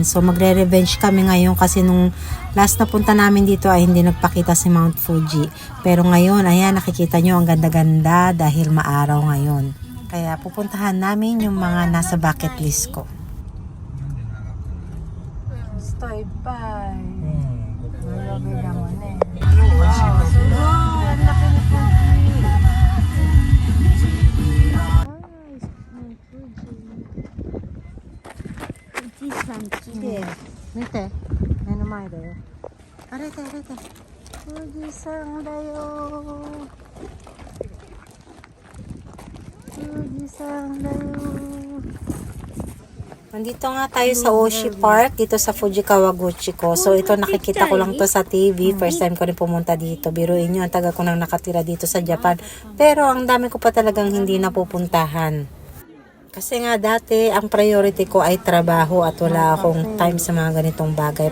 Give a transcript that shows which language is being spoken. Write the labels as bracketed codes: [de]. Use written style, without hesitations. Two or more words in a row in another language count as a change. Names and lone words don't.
[tl] So magre-revenge kami ngayon kasi nung last na punta namin dito ay hindi nagpakita si Mount Fuji. Pero ngayon, ayan, nakikita nyo ang ganda-ganda dahil maaraw ngayon. Kaya pupuntahan namin yung mga nasa [en] bucket list [tl] ko. [en] Stay by. [tl] Malagay naman eh. Nite, [ja] 目の前だよ。あれだあれだ。富士山だよ。富士山だよ。 [tl] Nandito nga tayo sa Oshi Park, dito sa Fuji Kawaguchi ko. So ito nakikita ko lang to sa TV. [en] First time [tl] ko rin pumunta dito. Biruin nyo, ang taga ko nang nakatira dito sa Japan. Pero ang dami ko pa talagang hindi napupuntahan. Kasi nga dati, ang priority ko ay trabaho at wala akong time sa mga ganitong bagay.